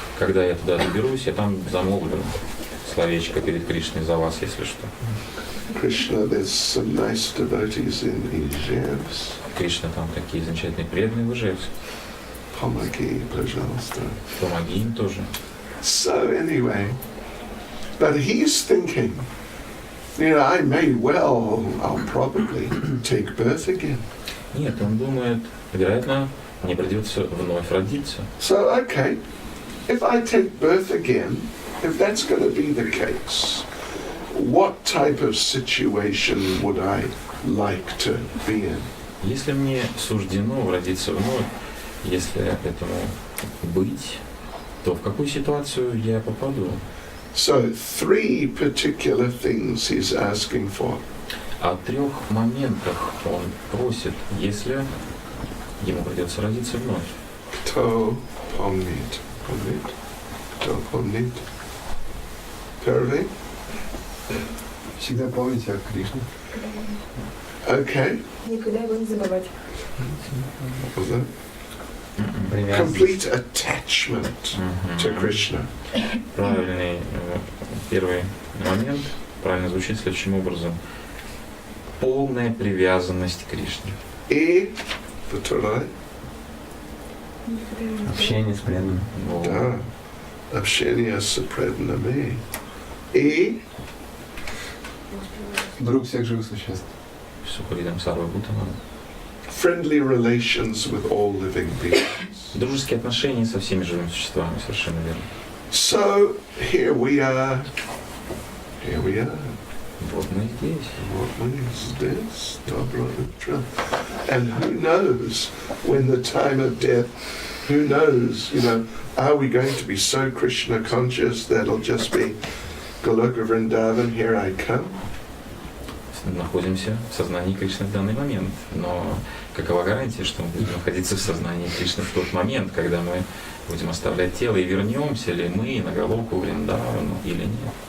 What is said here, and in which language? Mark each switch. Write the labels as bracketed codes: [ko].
[ru] Когда я туда доберусь, я там замолвлю словечко перед Кришной за вас, если что. [en] Krishna, there's some nice devotees in Ижевск. [ru] Кришна, там такие замечательные преданные в Ижевске. Помоги, пожалуйста. Помоги им тоже. [en] So anyway, but he's thinking, you know, I may well, I'll probably take birth again. [ru] Нет, он думает, вероятно, мне придется вновь родиться. [en] So, okay, if I take birth again, if that's going to be the case, what type of situation would I like to be in? [ru] Если мне суждено родиться вновь, если этому быть, то в какую ситуацию я попаду? [en] So 3 particular things he's asking for. [ru] О 3 моментах он просит, если ему придется родиться вновь. Kto pomnit. Pomnit. Kto pomnit. Первый. Всегда помните о Кришне. [en] Okay. [ru] Никогда его не забывать. [en] Complete attachment to Krishna. [ru] Правильный первый момент, правильно звучит следующим образом. Полная привязанность к Кришне. И второй. Общение с преданным. Да. Общение с преданными. И Друг всех живых существ. [sa] Сухаридам Сарва Бхутанам. [en] friendly relations with all living beings. [ru] Дружеские отношения со всеми живыми существами, совершенно верно. [en] So here we are. Here we are. [ru] Вот мы здесь. [en] What is this? [ru] Dobro Utra. [en] And who knows when the time of death, who knows, are we going to be so Krishna conscious that it'll just be Goloka Vrindavan, here I come? [ru] Находимся в сознании Кришны в данный момент. Но какова гарантия, что мы будем находиться в сознании Кришны в тот момент, когда мы будем оставлять тело, и вернемся ли мы на Галоку Вриндавану или нет?